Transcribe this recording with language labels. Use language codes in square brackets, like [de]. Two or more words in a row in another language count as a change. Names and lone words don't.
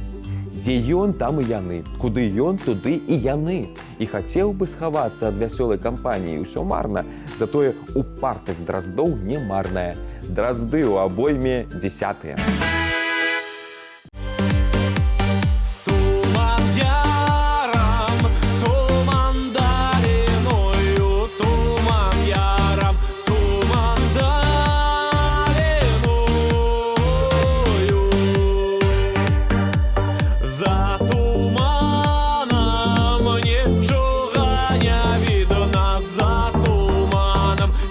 [be] Дзе ён, там і яны. Куды ён, туды і яны. І хацеў бы схавацца ад вясёлай кампаніі, усё марна. Затое упартасць драздоў не марная. Дразды ў абойме 10-тыя. [uk] Туман яром, туман долиною, туман яром, туман долиною. За туманом нічога не видно, за туманом